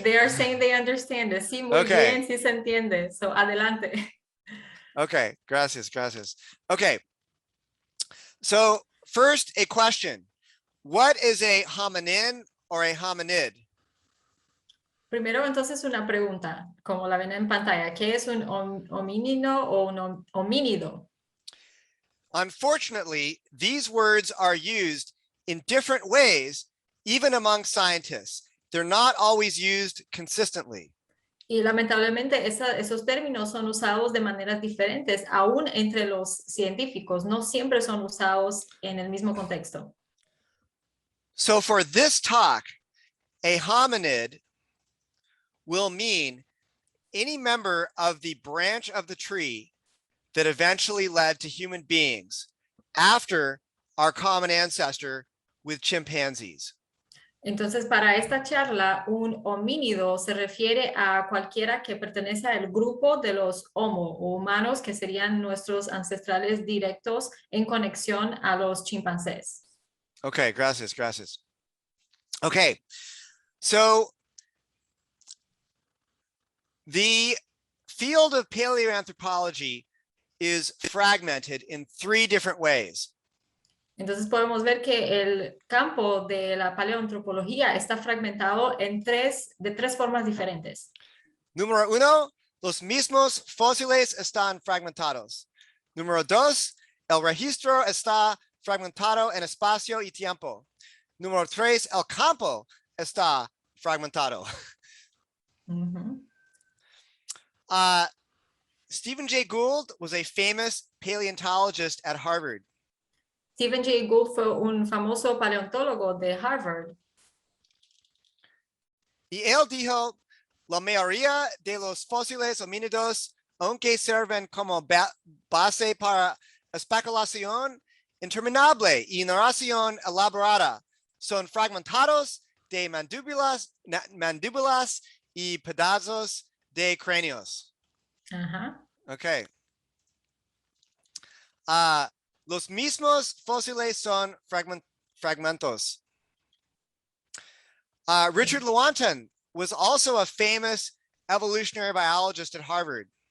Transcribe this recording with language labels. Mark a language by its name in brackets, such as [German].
[English] They are saying they understand it. [Spanish] Sí, muy Okay. bien, sí se entiende. [English] So, [Spanish] adelante. [English] Okay. [Spanish] Gracias. [English] Okay. So first, a question. What is a hominin or a hominid? [Spanish] Primero, entonces, una pregunta, como la ven en pantalla. ¿Qué es un homínido o un homínido? [English] Unfortunately, these words are used in different ways, even among scientists. They're not always used consistently. [Spanish] Y lamentablemente esos términos son usados de maneras diferentes, aún entre los científicos. No siempre son usados en el mismo contexto. [English] So for this talk, a hominid will mean any member of the branch of the tree that eventually led to human beings after our common ancestor with chimpanzees. [Spanish] Entonces, para esta charla, un homínido se refiere a cualquiera que pertenece al grupo de los Homo o humanos, que serían nuestros ancestrales directos en conexión a los chimpancés. Okay, gracias. [English] Okay, so the field of paleoanthropology is fragmented in 3 different ways. [Spanish] Entonces podemos ver que el campo de la paleoantropología está fragmentado de tres formas diferentes. Número 1, los mismos fósiles están fragmentados. Número 2, el registro está fragmentado en espacio y tiempo. Número 3, el campo está fragmentado. Uh-huh. [English] Stephen Jay Gould was a famous paleontologist at Harvard. [Spanish] Stephen Jay Gould fue un famoso paleontólogo de Harvard. Y él dijo, la mayoría de los fósiles homínidos, aunque sirven como base para especulación interminable y narración elaborada, son fragmentados de mandíbulas y pedazos de cráneos. Uh-huh. Okay. Los mismos fósiles son fragmentos. [English] Richard Lewontin was also a famous evolutionary biologist at Harvard.